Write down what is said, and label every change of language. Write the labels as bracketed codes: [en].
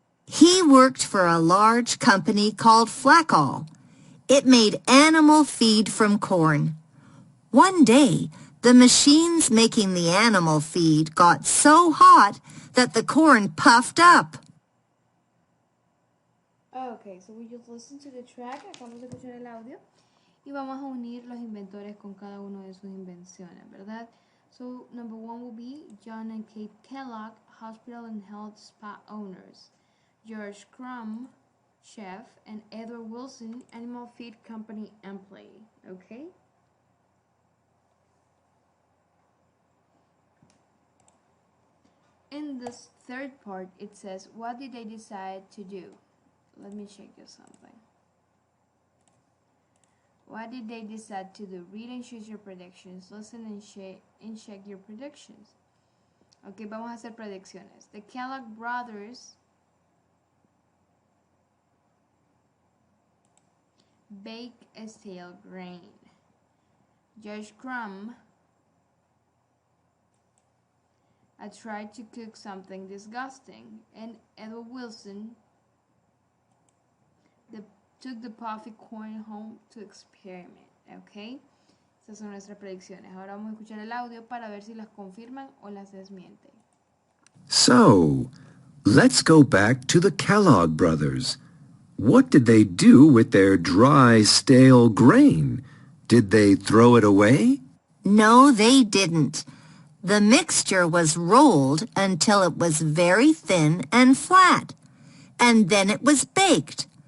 [en] He worked for a large company called Flackall. It made animal feed from corn. One day, the machines making the animal feed got so hot that the corn puffed up. Okay, so we just listen to the track. [es] Acabamos de escuchar el audio y vamos a unir los inventores con cada uno de sus invenciones, ¿verdad? [en] So number one will be John and Kate Kellogg, hospital and health spa owners. George Crumb, chef, and Edward Wilson, animal feed company employee. Okay? In this third part, it says, what did they decide to do? Let me check you something. What did they decide to do? Read and choose your predictions. Listen and check your predictions. [es] Ok, vamos a hacer predicciones. [en] The Kellogg brothers bake a stale grain. George Crumb tried to cook something disgusting. And Edward Wilson took the puffy corn home to experiment. [es] Ok, esas son nuestras predicciones. Ahora vamos a escuchar el audio para ver si las confirman o las desmienten. [en] So, let's go back to the Kellogg brothers. What did they do with their dry, stale grain? Did they throw it away? No, they didn't. The mixture was rolled until it was very thin and flat, and then it was baked.